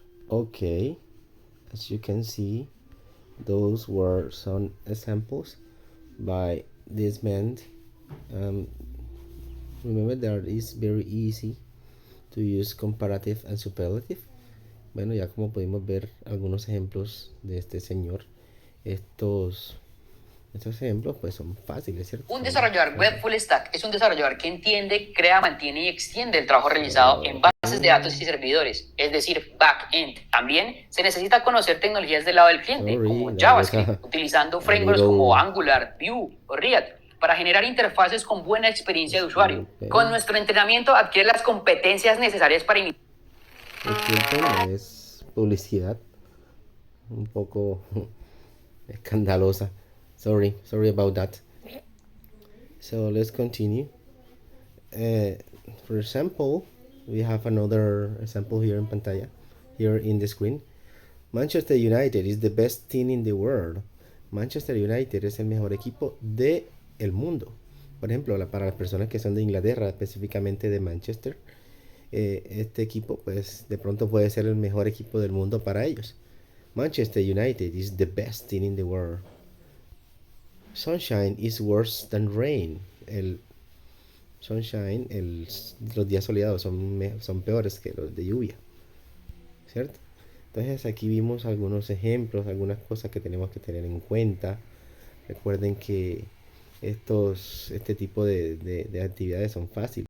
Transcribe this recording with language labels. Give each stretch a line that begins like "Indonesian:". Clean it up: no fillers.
English: Okay, as you can see, those were some examples by this man. Remember that it's very easy to use comparative and superlative.
Spanish: Bueno, ya como pudimos ver algunos ejemplos de este señor, estos ejemplos pues son fáciles, ¿cierto? Un desarrollador web full stack es un desarrollador que entiende, crea, mantiene y extiende el trabajo realizado en bases de datos y servidores, es decir, back-end. También se necesita conocer tecnologías del lado del cliente, como JavaScript, utilizando frameworks como Angular, Vue o React, para generar interfaces con buena experiencia de usuario. Con nuestro entrenamiento adquiere las competencias necesarias para iniciar. Disculpen, es publicidad un poco escandalosa.
English: Sorry about that. So let's continue. For example, we have another example here in pantalla, here in the screen. Manchester United is the best team in the world.
Spanish: Manchester United es el mejor equipo del mundo. Por ejemplo, para las personas que son de Inglaterra, específicamente de Manchester, este equipo pues de pronto puede ser el mejor equipo del mundo para ellos.
English: Manchester United is the best team in the world. Sunshine is worse than rain.
Spanish: El sunshine, los días soleados son peores que los de lluvia, ¿cierto? Entonces aquí vimos algunos ejemplos, algunas cosas que tenemos que tener en cuenta. Recuerden que este tipo de actividades son fáciles.